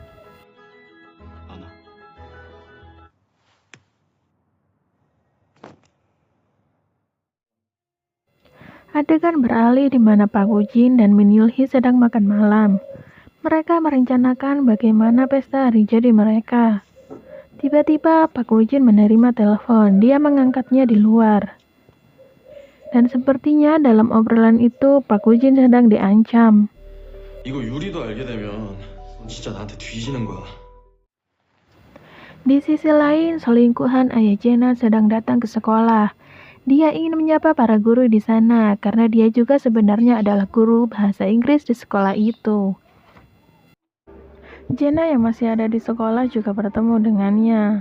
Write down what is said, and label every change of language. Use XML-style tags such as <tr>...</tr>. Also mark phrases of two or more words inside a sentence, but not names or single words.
<id>Adegan beralih di mana Park Woo-jin dan Min Yul-hee sedang makan malam. Mereka merencanakan bagaimana pesta hari jadi mereka. Tiba-tiba Park Woo-jin menerima telepon. Dia mengangkatnya di luar. Dan sepertinya dalam obrolan itu Park Woo-jin sedang diancam.</id> <ko>이거 유리도 알게 되면 진짜 나한테 뒤지는 거야.</ko> <id>Di sisi lain, selingkuhan ayah Jena sedang datang ke sekolah. Dia ingin menyapa para guru di sana karena dia juga sebenarnya adalah guru bahasa Inggris di sekolah itu. Jena yang masih ada di sekolah juga bertemu dengannya.</id>